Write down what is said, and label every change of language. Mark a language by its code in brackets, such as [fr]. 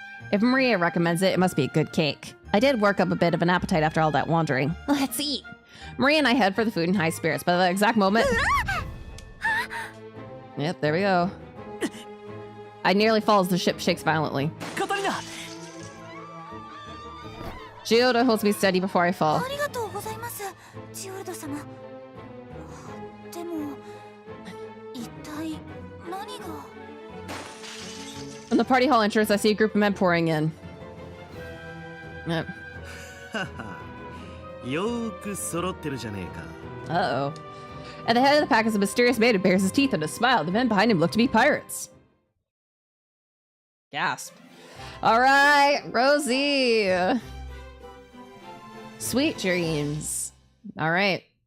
[en] If Maria recommends it, it must be a good cake. I did work up a bit of an appetite after all that wandering. Let's eat. Maria and I head for the food in high spirits, but at the exact moment... Yep, there we go. I nearly fall as the ship shakes violently. Catarina! Giotto holds me steady before I fall. [ja] ありがとうございます、ジオルド様。でも、一体何が？ [en] When the party hall enters, I see a group of men pouring in. Yep. [ja] よーく揃ってるじゃねえか。 [en] Uh-oh. At the head of the pack is a mysterious man who bares his teeth in a smile. The men behind him look to be pirates. Gasp. All right, Rosie. Sweet dreams. All right.